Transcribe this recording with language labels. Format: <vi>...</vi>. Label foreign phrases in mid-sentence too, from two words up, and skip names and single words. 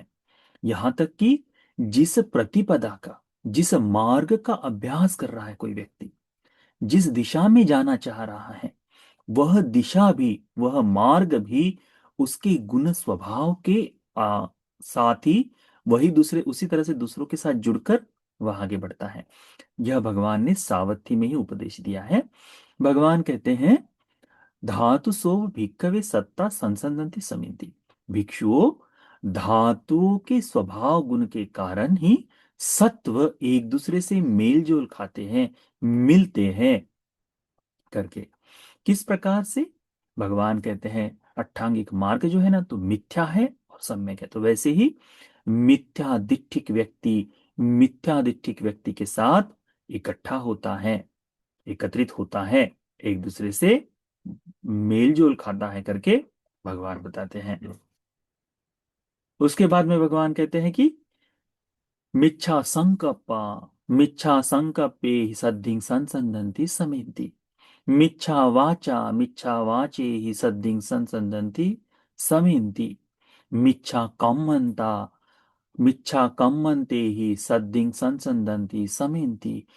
<hi>यहां तक कि जिस प्रतिपदा का, जिस मार्ग का अभ्यास कर रहा है कोई व्यक्ति, जिस दिशा में जाना चाह रहा है, वह दिशा भी, वह मार्ग भी उसके गुण स्वभाव के साथ ही वही दूसरे, उसी तरह से दूसरों के साथ जुड़कर वह आगे बढ़ता है। यह भगवान ने सावत्ती में ही उपदेश दिया है। भगवान कहते हैं,</hi> <pi>धातु सो भिक्खवे सत्ता संसंदंति समिति।</pi> <hi>भिक्षुओं, धातुओं के स्वभाव गुण के कारण ही सत्व एक दूसरे से मेल जोल खाते हैं, मिलते हैं करके। किस प्रकार से? भगवान कहते हैं अट्ठांगिक मार्ग जो है ना, तो मिथ्या है और सम्यक है। तो वैसे ही मिथ्या दिट्ठिक व्यक्ति के साथ इकट्ठा होता है, एकत्रित होता है, एक दूसरे से मेल जोल खाता है करके भगवान बताते हैं। उसके बाद में भगवान कहते हैं कि</hi> <pi>मिच्छा संकप्पे हि सद्धिं संसन्दन्ति समेन्ति। मिच्छा वाचे हि सद्धिं संसन्दन्ति समेन्ति। मिच्छा कम्मन्ता मिच्छा कम्मन्ते हि सद्धिं संसन्दन्ति समेन्ति।</pi>